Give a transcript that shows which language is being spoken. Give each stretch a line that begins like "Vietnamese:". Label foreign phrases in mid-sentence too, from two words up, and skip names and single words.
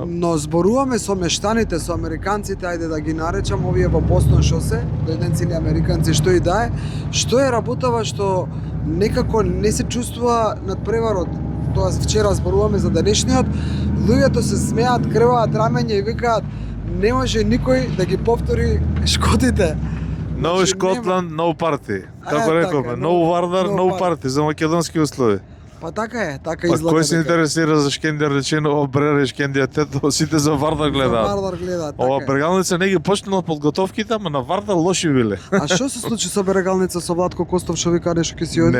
Macedonian: Но зборуваме со мештаните, со американците, ајде да ги наречам, овие во Бостон шосе, дојденци американци, што и да е, што е работава што некако не се чувствува надпреварот. Тоа вчера зборуваме за денешниот, луѓето се смеат, крваат рамења и викаат не може никој да ги повтори шкотите.
English: No Scotland, no party.
Macedonian: Како рековме,
English: no Вардар, no party
Macedonian: за македонски услови. Па така е, така изгледа. Кој се интересира за Шкендија Речиново, Брера и Шкендија Тето, сите за Вардар гледаат. Ова Брегалница не ги почнала подготовките, ама на Вардар лоши биле. А што се случи со Брегалница, со Владко Костов, што вика нешто ќе си оди?